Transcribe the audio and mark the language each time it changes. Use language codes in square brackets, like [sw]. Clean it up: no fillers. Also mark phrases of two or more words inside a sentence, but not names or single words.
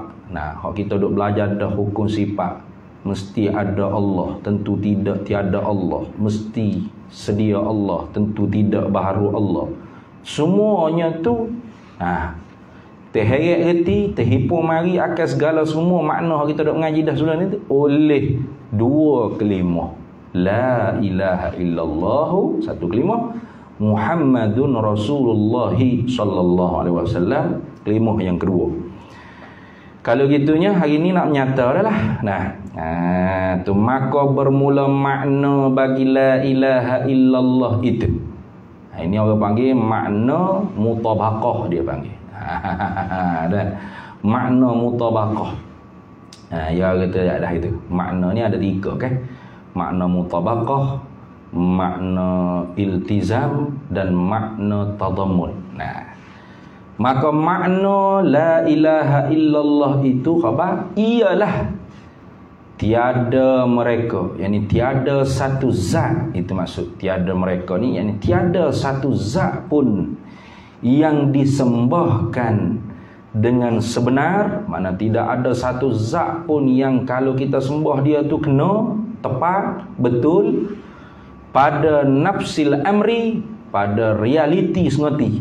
[ms] Hak kita duk belajar dah hukum sifat. Mesti ada Allah, tentu tidak tiada Allah. Mesti sedia Allah, tentu tidak baharu Allah. Semuanya tu terheret reti, terhimpun mari akan segala semua makna kita duk mengaji dah sebelum ni tu oleh dua kalimah. [ar] لا إله إلا الله, [ms] satu kalimah. [ar] محمد رسول الله صلى الله عليه وسلم, [ms] kalimah yang kedua. Kalau gitunya hari ni nak menyata dah lah. Tu maka bermula makna bagi [ar] لا إله إلا الله [ms] itu. Ini orang panggil makna mutabaqah, dia panggil. Makna mutabaqah. Ya kata dah itu. Makna ni ada tiga kan. makna mutabaqah, makna iltizam, dan makna tadammun. Nah, maka makna [ar] لا إله إلا الله [ms] itu khabar ialah tiada mereka, yakni tiada satu zat. Itu maksud tiada mereka ni, yakni tiada satu zat pun yang disembahkan dengan sebenar. Mana tidak ada satu zat pun yang kalau kita sembah dia tu kena, tepat, betul pada [ar] نفس الأمر, [ms] pada realiti sengoti.